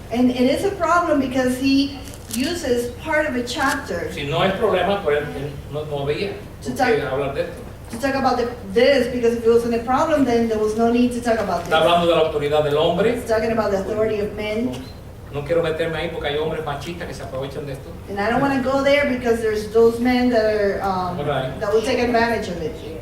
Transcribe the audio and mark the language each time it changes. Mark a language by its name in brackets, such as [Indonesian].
[English] And it is a problem because he uses part of a chapter [Spanish] Si no es problema, pues él no veía por qué hablar de esto. [English] to talk about this, because if it wasn't a problem, then there was no need to talk about [Spanish] Está [English] this. [Spanish] hablando de la autoridad del hombre. [English] It's talking about the authority of men. [Spanish] No quiero meterme ahí porque hay hombres machistas que se aprovechan de esto. [English] And I don't want to go there because there's those men that are Right. that will take advantage of it.